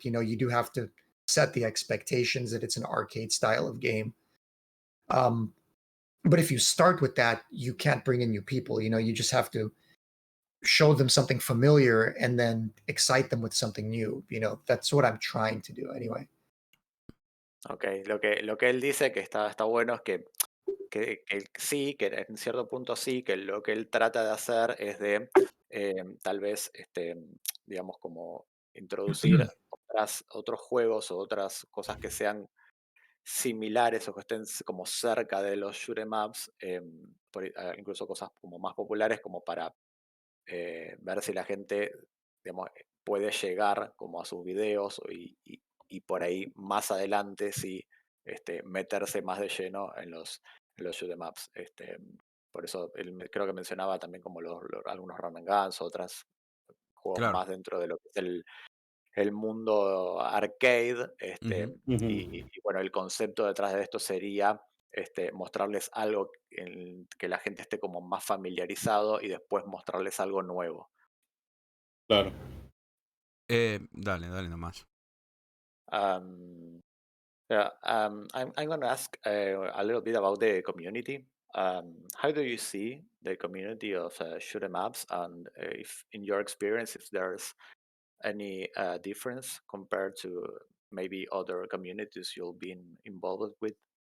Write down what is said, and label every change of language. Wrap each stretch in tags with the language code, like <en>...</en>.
<en>You do have to set the expectations that it's an arcade style of game. Um, but if you start with that, you can't bring in new people. You just have to show them something familiar and then excite them with something new. That's what I'm trying to do anyway.</en> <es>Ok, lo que él dice que está bueno es que sí, que en cierto punto sí, que lo que él trata de hacer es de tal vez, digamos, como introducir otros juegos o otras cosas que sean similares o que estén como cerca de los shoot 'em ups, incluso cosas como más populares como para ver si la gente, digamos, puede llegar como a sus videos y por ahí más adelante sí meterse más de lleno en los shoot 'em ups. Por eso él creo que mencionaba también como algunos run and guns, otros juegos Claro. más dentro de lo que es el mundo arcade. Ujú. Y bueno, el concepto detrás de esto sería mostrarles algo que la gente esté como más familiarizado y después mostrarles algo nuevo. Claro. Dale, dale nomás.</es> <en>Um, yeah, I'm going to ask a little bit about the community. How do you see the community of shoot 'em ups, and if, in your experience, if there's any difference compared to maybe other communities you've been involved with?</en>